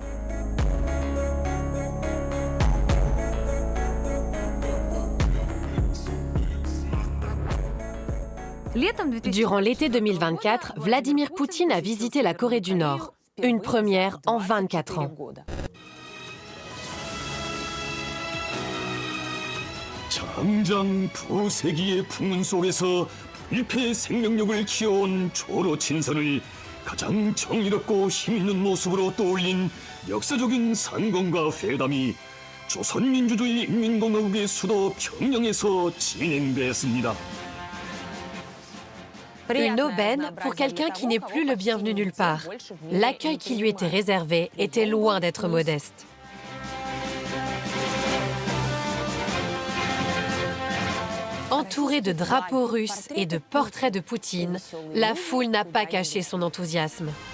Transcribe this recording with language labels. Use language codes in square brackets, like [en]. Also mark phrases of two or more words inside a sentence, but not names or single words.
[fr] Durant l'été 2024, Vladimir Poutine a visité la Corée du Nord, une première en 24 ans. [ko] 장장 두세기의 풍문 속에서 불패의 생명력을 키워온 조로 친선을 가장 정의롭고 힘있는 모습으로 떠올린 역사적인 산공과 회담이 조선민주주의 인민공화국의 수도 평양에서 진행됐습니다. [fr] Une aubaine pour quelqu'un qui n'est plus le bienvenu nulle part. L'accueil qui lui était réservé était loin d'être modeste. Entourée de drapeaux russes et de portraits de Poutine, la foule n'a pas caché son enthousiasme.